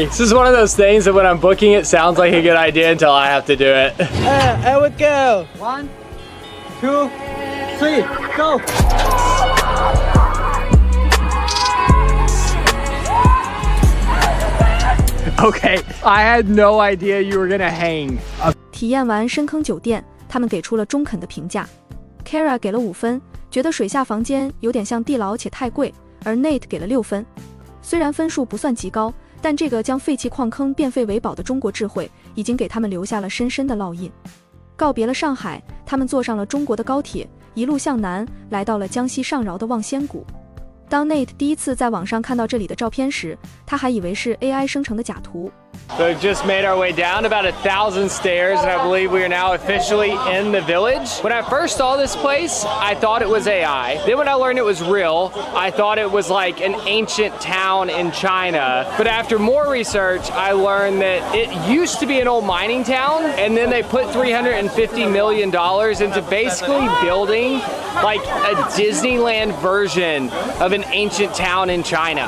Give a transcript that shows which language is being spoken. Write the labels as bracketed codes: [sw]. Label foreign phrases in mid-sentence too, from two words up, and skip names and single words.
[en] This is one of those things that when I'm booking it sounds like a good idea until I have to do it. I would go. 1, 2, 3, go. Okay, I had no idea you were gonna hang. [zh] 體驗完深坑酒店，他們給出了中肯的評價。Kara 給了5分，覺得水下房間有點像地牢且太貴，而 Nate 給了6分。雖然分數不算極高，但這個將廢棄礦坑變廢為寶的中國智慧，已經給他們留下了深深的烙印。告別了上海，他們坐上了中國的高鐵，一路向南，來到了江西上饒的望仙谷。當 Nate 第一次在網上看到這裡的照片時，他還以為是 AI 生成的假圖。 [en] So we've just made our way down about 1,000 stairs, and I believe we are now officially in the village. When I first saw this place, I thought it was AI. Then when I learned it was real, I thought it was like an ancient town in China. But after more research, I learned that it used to be an old mining town, and then they put $350 million into basically building like a Disneyland version of an ancient town in China.